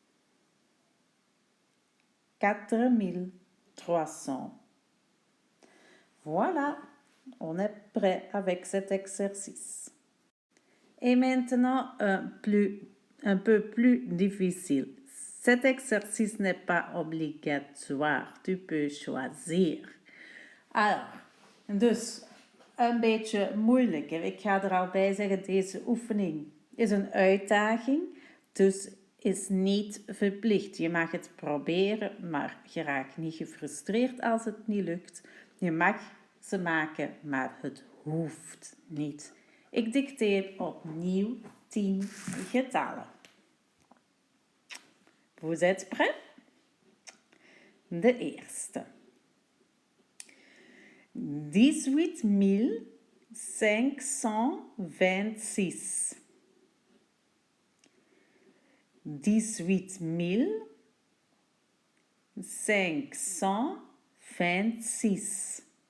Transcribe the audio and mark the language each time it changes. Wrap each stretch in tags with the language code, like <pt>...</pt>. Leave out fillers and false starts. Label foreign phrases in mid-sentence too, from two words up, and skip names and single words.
<fr>4300 Voilà, on est prêt avec cet exercice. Et maintenant, un peu plus difficile. Cet exercice n'est pas obligatoire. Tu peux choisir. Alors,</fr> <nl>dus een beetje moeilijker. Ik ga er al bij zeggen, deze oefening is een uitdaging. Dus is niet verplicht. Je mag het proberen, maar je raakt niet gefrustreerd als het niet lukt. Je mag ze maken, maar het hoeft niet. Ik dicteer opnieuw 10 getallen.</nl> <fr>Vous êtes prêts?</fr> <nl>De eerste. 18 526. 18 526.</nl>